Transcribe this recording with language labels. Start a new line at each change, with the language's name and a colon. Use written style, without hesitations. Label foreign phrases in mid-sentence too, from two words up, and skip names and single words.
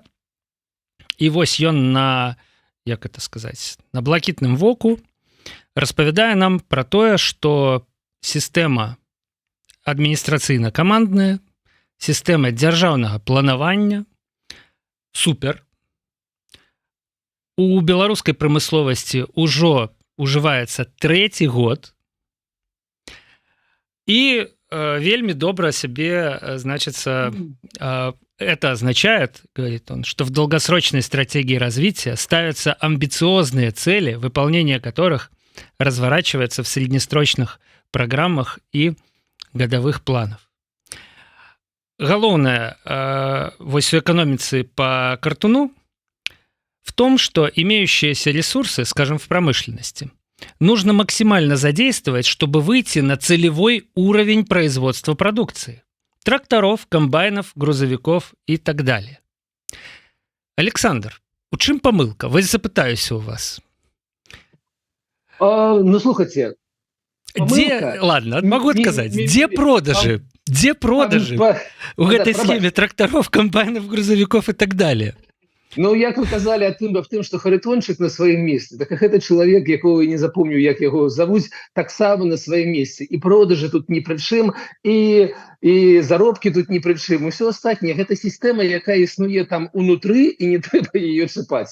Belarusian: І вось ён на, як это сказаць, на блакітным воку распавядае нам пра тое, што сістэма адміністрацыйна-камандная, сістэма дзяржаўнага планавання супер. У беларускай прамысловасці ўжо ужываецца 3-й год.
Russian: И вельми добро себе, значится, это означает, говорит он, что в долгосрочной стратегии развития ставятся амбициозные цели, выполнение которых разворачивается в среднесрочных программах и годовых планов.
Belarusian: Галоўнае вось
Russian: у экономицы по Картуну в том, что имеющиеся ресурсы, скажем, в промышленности, нужно максимально задействовать, чтобы выйти на целевой уровень производства продукции. Тракторов, комбайнов, грузовиков и так далее.
Belarusian: Александр, у чым помылка? Вось запытаюся у вас. Ну, слухайте.
Russian: Где, ладно, могу отказать. Где продажи? Где продажи у гэтай схеме тракторов, комбайнов, грузовиков и так далее?
Belarusian: Ну, як вы казалі аб тым, што Харитончык на сваім месцы, так гэта чалавек, якого я не запомню, як яго завуць, таксама на сваім месцы. І продажы тут ні пры чым, і заробкі тут ні пры чым. Усё астатняе, гэта сістэма, якая існуе там унутры, і не трэба яе чапаць.